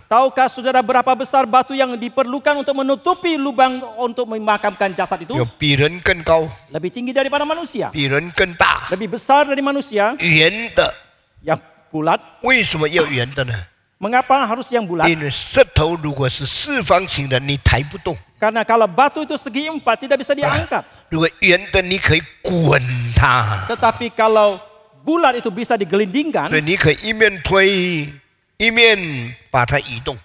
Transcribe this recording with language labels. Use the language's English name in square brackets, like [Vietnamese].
[Indonesian] Tahukah saudara berapa besar batu yang diperlukan untuk menutupi lubang untuk memakamkan jasad itu? [Chinese] 有比人更高， [Indonesian] Lebih tinggi daripada manusia. [Chinese] 比人更大， [Indonesian] Lebih besar dari manusia [Chinese] 圆的。 [Indonesian] yang bulat. [Chinese] 为什么要圆的呢？ [Indonesian] Mengapa harus yang bulat? [Chinese] 因为石头如果是四方形的，你抬不动； [Indonesian] Karena kalau batu itu segi 4 tidak bisa diangkat. [Chinese] 如果圆的，你可以滚它， [Indonesian] Tetapi kalau bulat itu bisa [Chinese] 所以 [Indonesian] digelindingkan. [Chinese] 你可以一面推，一面把它移动。